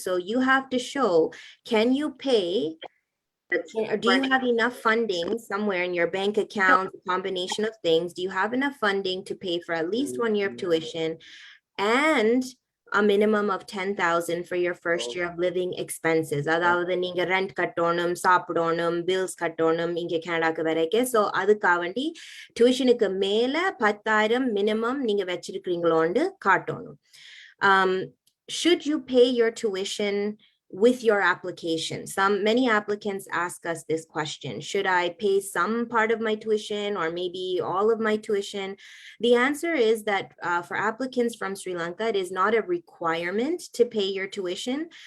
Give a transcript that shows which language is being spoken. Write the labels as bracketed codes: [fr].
[en] So you have to show, can you pay, or do you have enough funding somewhere in your bank account, a combination of things? Do you have enough funding to pay for at least 1 year of tuition and a minimum of 10,000 for your first year of living expenses? [ta] அதாவது நீங்க rent கட்டணும், சாப்பிடணும், bills கட்டணும் இங்க கனடாக்கு வரைக்கும். So அதுக்காண்டி tuitionக்கு மேல 10,000 minimum நீங்க வச்சிருக்கீங்களோன்னு காட்டணும். [en] Should you pay your tuition with your application? Many applicants ask us this question: should I pay some part of my tuition or maybe all of my tuition? The answer is that for applicants from Sri Lanka, it is not a requirement to pay your tuition.